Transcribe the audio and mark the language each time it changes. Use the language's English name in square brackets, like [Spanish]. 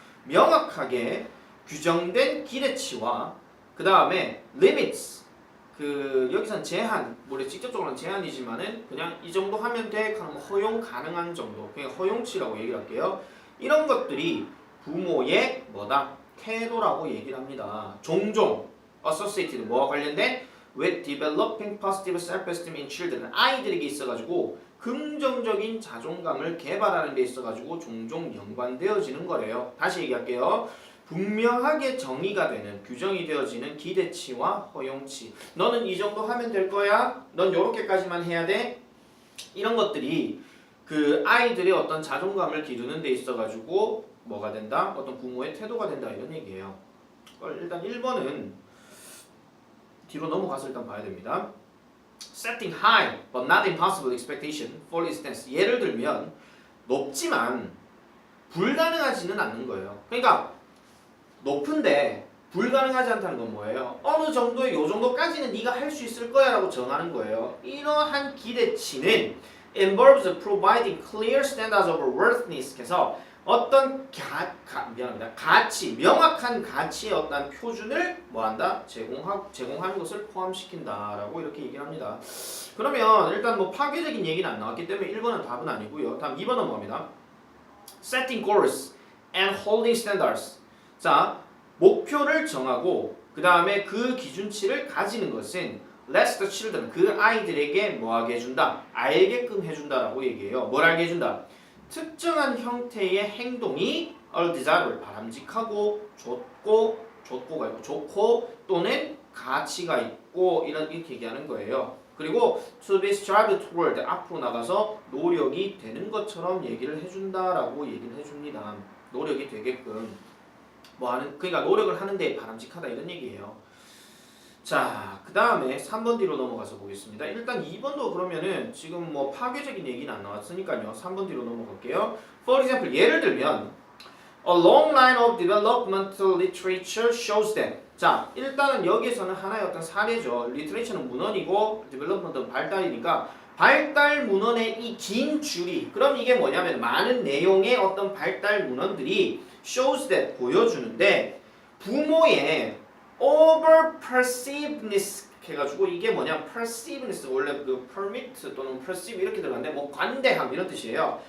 [Korean] 명확하게 규정된 기대치와 그 다음에 limits. 그 여기선 제한, 물론 직접적으로는 제한이지만은 그냥 이 정도 하면 돼. 허용 가능한 정도. 그냥 허용치라고 얘기를 할게요. 이런 것들이 부모의 뭐다? 태도라고 얘기를 합니다. 종종 [English] associated [Korean] 뭐와 관련된 [English] with developing positive self-esteem in children. [Korean] 아이들에게 있어가지고 긍정적인 자존감을 개발하는 데 있어가지고 종종 연관되어지는 거래요. 다시 얘기할게요. 분명하게 정의가 되는, 규정이 되어지는 기대치와 허용치. 너는 이 정도 하면 될 거야. 넌 요렇게까지만 해야 돼. 이런 것들이 그 아이들의 어떤 자존감을 기르는 데 있어가지고 뭐가 된다? 어떤 부모의 태도가 된다. 이런 얘기예요. 일단 1번은 뒤로 넘어가서 일단 봐야 됩니다. [English] Setting high but not impossible expectation for instance. [Korean] 예를 들면 높지만 불가능하지는 않는 거예요. 그러니까 높은데 불가능하지 않다는 건 뭐예요? 어느 정도의 요 정도까지는 네가 할 수 있을 거야 라고 정하는 거예요. 이러한 기대치는 [English] involves providing clear standards of worthiness. [Korean] 그래서 어떤 가치, 명확한 가치의 어떤 표준을 뭐한다? 제공하는 것을 포함시킨다라고 이렇게 얘기를 합니다. 그러면 일단 뭐 파괴적인 얘기는 안 나왔기 때문에 1번은 답은 아니고요. 다음 2번은 뭐입니다? [English] Setting goals and holding standards. [Korean] 자, 목표를 정하고 그 다음에 그 기준치를 가지는 것은 [English] lets the children, [Korean] 그 아이들에게 뭐하게 해준다? 알게끔 해준다라고 얘기해요. 뭘 알게 해준다? 특정한 형태의 행동이 desirable, 바람직하고 좋고가 있고 좋고 또는 가치가 있고 이렇게 얘기하는 거예요. 그리고 [English] to be strived toward, [Korean] 앞으로 나가서 노력이 되는 것처럼 얘기를 해준다라고 얘기를 해줍니다. 노력이 되게끔 그러니까 노력을 하는데 바람직하다 이런 얘기예요. 자, 그 다음에 3번 뒤로 넘어가서 보겠습니다. 일단 2번도 그러면은 지금 뭐 파괴적인 얘기는 안 나왔으니까요. 3번 뒤로 넘어갈게요. [English] For example, [Korean] 예를 들면 [English] A long line of developmental literature shows that. [Korean] 자, 일단은 여기에서는 하나의 어떤 사례죠. 리트레이처는 문헌이고 development은 발달이니까 발달 문헌의 이 긴 줄이, 그럼 이게 뭐냐면 많은 내용의 어떤 발달 문헌들이 [English] shows that, [Korean] 보여주는데 부모의 over perceivedness 해가지고 이게 뭐냐, perceivedness 원래 그 permit 또는 perceive 이렇게 들어갔는데 뭐 관대함 이런 뜻이에요.